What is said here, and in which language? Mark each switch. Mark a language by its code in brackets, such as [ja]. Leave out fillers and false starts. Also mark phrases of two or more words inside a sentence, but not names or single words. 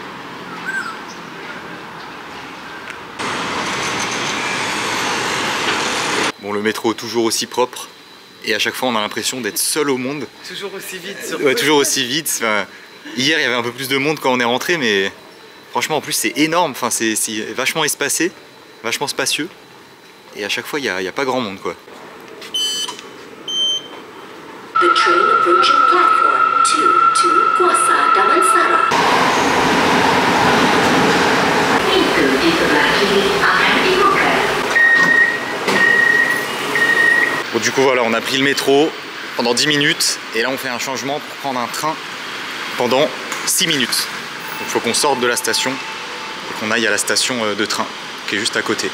[fr] Bon, le métro toujours aussi propre. Et à chaque fois, on a l'impression d'être seul au monde. Toujours aussi vite. Surtout. Ouais, toujours aussi vite. Enfin, hier, il y avait un peu plus de monde quand on est rentré, mais franchement, en plus, c'est énorme. Enfin, c'est vachement espacé, vachement spacieux. Et à chaque fois, il n'y a pas grand monde, quoi. [en] The train approaching platform 2 to Kuasa Damansara. [ms] Mengikuti sebelah kiri akan dibuka. [fr] Bon, du coup, voilà, on a pris le métro pendant 10 minutes. Et là, on fait un changement pour prendre un train pendant 6 minutes. Donc, il faut qu'on sorte de la station et qu'on aille à la station de train qui est juste à côté.